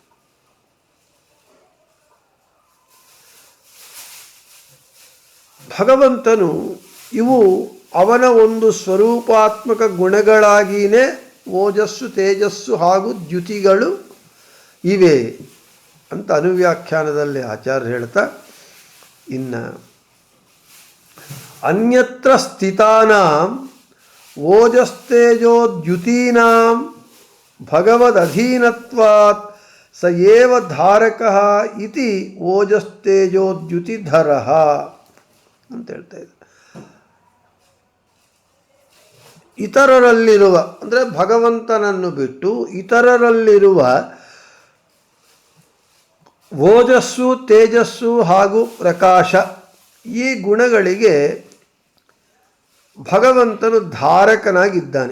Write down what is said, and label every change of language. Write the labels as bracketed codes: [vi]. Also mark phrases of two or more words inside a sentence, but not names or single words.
[kn] ಭಗವಂತನು ಇವು ಅವನ ಒಂದು ಸ್ವರೂಪಾತ್ಮಕ ಗುಣಗಳಾಗಿಯೇ ಓಜಸ್ಸು ತೇಜಸ್ಸು ಹಾಗೂ ದ್ಯುತಿಗಳು ಇವೆ ಅಂತ ಅನುವ್ಯಾಖ್ಯಾನದಲ್ಲಿ ಆಚಾರ್ಯ ಹೇಳ್ತಾ, ಇನ್ನು [sa] ಅನ್ಯತ್ರ ಸ್ಥಿತಾನಾಂ ಓಜಸ್ತೇಜೋದ್ಯುತೀನಾಂ ಭಗವದಧೀನತ್ವಾತ್ ಸ ಏವ ಧಾರಕಃ ಇತಿ ಓಜಸ್ತೇಜೋದ್ಯುತಿಧರಃ [kn] ಅಂತ ಹೇಳ್ತಾ ಇದ್ದಾರೆ. ಇತರರಲ್ಲಿರುವ ಅಂದರೆ ಭಗವಂತನನ್ನು ಬಿಟ್ಟು ಇತರರಲ್ಲಿರುವ ಓಜಸ್ಸು ತೇಜಸ್ಸು ಹಾಗೂ ಪ್ರಕಾಶ ಈ ಗುಣಗಳಿಗೆ ಭಗವಂತನು ಧಾರಕನಾಗಿದ್ದಾನೆ.